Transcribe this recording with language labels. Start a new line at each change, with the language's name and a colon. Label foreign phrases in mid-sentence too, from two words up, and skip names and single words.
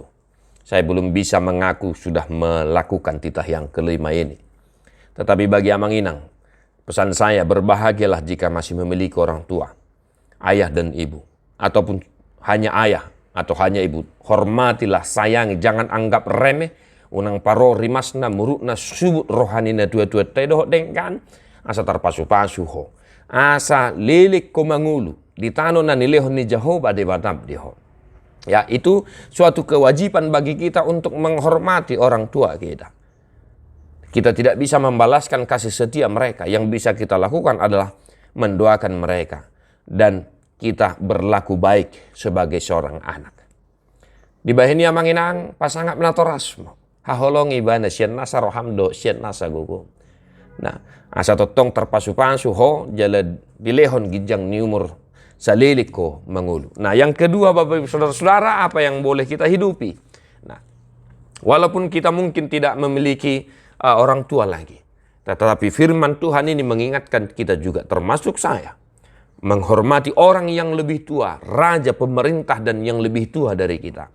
Indonesian: Saya belum bisa mengaku sudah melakukan titah yang kelima ini. Tetapi bagi amanginang, pesan saya berbahagialah jika masih memiliki orang tua, ayah dan ibu, ataupun hanya ayah atau hanya ibu. Hormatilah, sayangi, jangan anggap remeh.
Batak Toba: Unang paro rimasna murukna subut rohanina dua-dua tedoh dengkan asa tarpasu-pasu ho. Asa lilik ko mangulu di tano na nilehon ni Jehovah di batam diho.
Indonesian: Ya, itu suatu kewajiban bagi kita untuk menghormati orang tua kita. Kita tidak bisa membalaskan kasih setia mereka. Yang bisa kita lakukan adalah mendoakan mereka dan kita berlaku baik sebagai seorang anak.
Batak Toba: Di bahini amanginang pasangat menatorasmo. Haholong ibana sian nasa rohamdo sian nasa gugu. Nah, asa totong terpasu-pasu ho jala dilehon gijang ni umur salilik ko mangulu.
Indonesian: Nah, yang kedua Bapak Ibu Saudara-saudara, apa yang boleh kita hidupi? Nah, walaupun kita mungkin tidak memiliki orang tua lagi, tetapi firman Tuhan ini mengingatkan kita juga, termasuk saya, menghormati orang yang lebih tua, raja, pemerintah, dan yang lebih tua dari kita.